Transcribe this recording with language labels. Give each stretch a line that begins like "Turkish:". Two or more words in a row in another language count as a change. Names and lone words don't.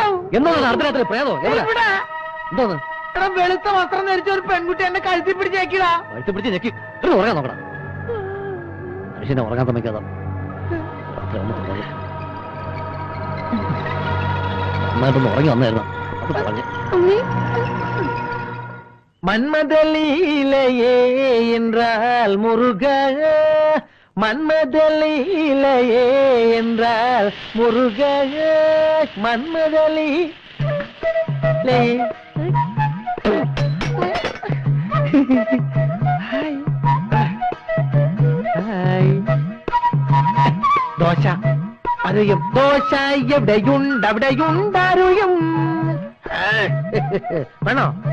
Malayalam: എന്തോന്ന് അർദ്ധരാത്രി പ്രേതോ എവിടെ എന്തോന്ന് വെളുത്ത വസ്ത്രം ധരിച്ച ഒരു പെൺകുട്ടി എന്നെ കഴുത്തി പിടിച്ചേക്കിടാ. വഴുത്തി പിടിച്ച് ഞെക്കി ഉറങ്ങാൻ നോക്കണം. മനുഷ്യനെ ഉറങ്ങാൻ സമ്മതിക്കാതെ നന്നായിട്ടൊന്ന് ഉറങ്ങി വന്നായിരുന്നു. അത് പറഞ്ഞു
Tamil: மன்மதலீலையே என்றால் முருக, மன்மதலீலையே என்றால் முருக, மன்மதலீலையே.
Malayalam: ദോശ അറിയും, ദോശ എവിടെയുണ്ടവിടെയുണ്ടറിയും. വേണോ?